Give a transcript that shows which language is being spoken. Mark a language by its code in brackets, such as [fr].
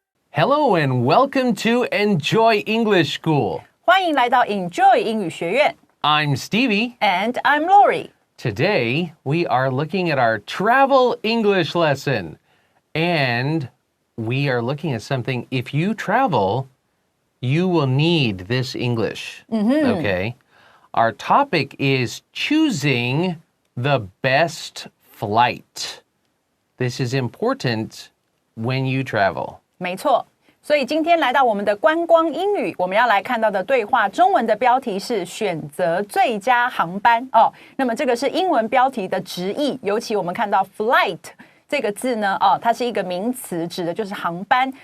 [en] Hello and welcome to Enjoy English School. [zh] 欢迎来到 Enjoy 英语学院。 [en] I'm Stevie. And I'm Laurie. Today, we are looking at our travel English lesson. And we are looking at something, if you travel, you will need this English. Okay? Our topic is choosing the best flight. This is important when you travel. [zh] 没错，所以今天来到我们的观光英语，我们要来看到的对话中文的标题是选择最佳航班哦。那么这个是英文标题的直译，尤其我们看到 flight 这个字呢，它是一个名词，指的就是航班。